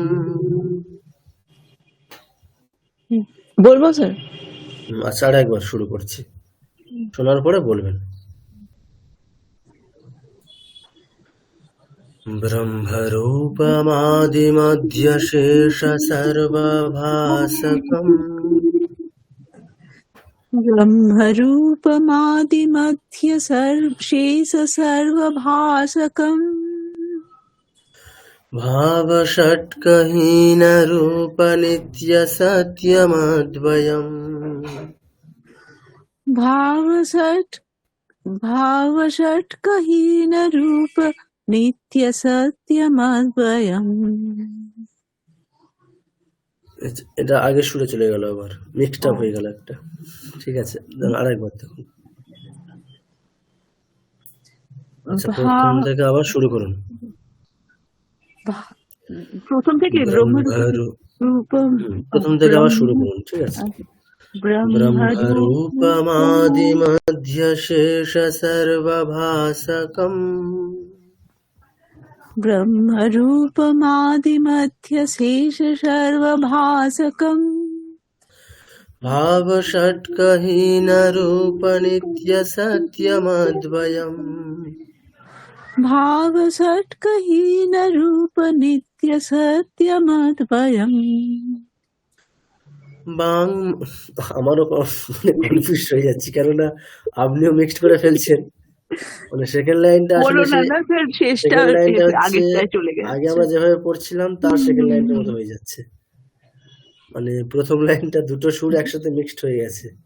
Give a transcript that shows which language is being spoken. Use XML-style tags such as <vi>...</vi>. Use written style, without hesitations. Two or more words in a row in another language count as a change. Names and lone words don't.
<bn>বলবো স্যার? আচ্ছা, আর একবার শুরু করছি, শোনার পরে বলবেন।</bn> <sa>ব্রহ্মরূপমাদিমধ্য শেষ সর্বভাসকম ब्रह्मरूपमादिमध्य शेष सर्वभासकम् भावषट्कहीनरूप नित्यसत्यमद्वयम् भावषट्कहीनरूप नित्यसत्यमद्वयम्।</sa> <bn>এটা আগে সুরে চলে গেল, আবার</bn> <en>mixed up</en> <bn>হয়ে গেল একটা। ঠিক আছে, আরেকবার দেখুন। আচ্ছা, প্রথম থেকে আবার শুরু করুন। প্রথম থেকে প্রথম থেকে আবার শুরু করুন। ঠিক আছে।</bn> <sa>ব্রহ্মরূপমাদিমধ্য শেষ সর্বভাসকম ब्रह्मरूपमादिमध्य शेष सर्वभासकम् भावषट्कहीनरूप नित्यसत्यमद्वयम् भावषट्कहीन रूप नित्य सत्यमद्वयम्।</sa> <bn>বাং আমারও মানে কনফিউজ হয়ে যাচ্ছি, কেননা আপনিও মিক্সড করে ফেলছেন। মানে সেকেন্ড লাইনটা আসলে বলো না না স্যার, শেষটা সেকেন্ড লাইনটা হচ্ছে আগেরটায় চলে আগে গেছে। আমরা যেভাবে পড়ছিলাম তার সেকেন্ড লাইনটার মতো হয়ে যাচ্ছে। মানে প্রথম লাইনটা দুটো সুর একসাথে মিক্সড হয়ে গেছে।</bn>